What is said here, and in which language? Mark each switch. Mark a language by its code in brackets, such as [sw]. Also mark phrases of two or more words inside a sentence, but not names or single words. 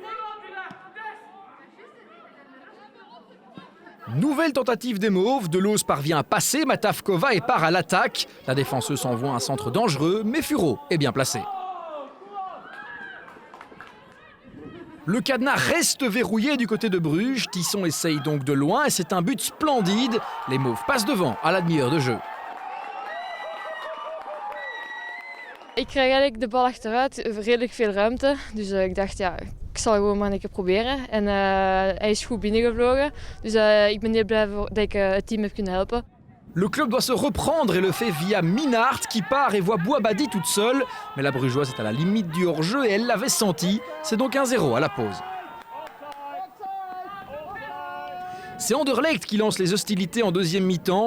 [fr] Nouvelle tentative des Mauves, Delooz parvient à passer Matavkova et part à l'attaque. La défenseuse envoie un centre dangereux, mais Furo est bien placé. Le cadenas reste verrouillé du côté de Bruges. Tisson essaye donc de loin et c'est un but splendide. Les Mauves passent devant à la demi-heure de jeu. [nl] Ik krijg eigenlijk de bal achteruit, redelijk veel ruimte. Dus ik dacht, ja, ik zal gewoon maar een keer proberen. En hij is goed binnengevlogen. Dus ik ben heel blij dat ik het team heb kunnen helpen. [fr] Le club doit se reprendre et le fait via Minnaert qui part et voit Bouabadi toute seule. Mais la Brugeoise est à la limite du hors-jeu et elle l'avait senti. C'est donc 1-0 à la pause. C'est Anderlecht qui lance les hostilités en deuxième mi-temps.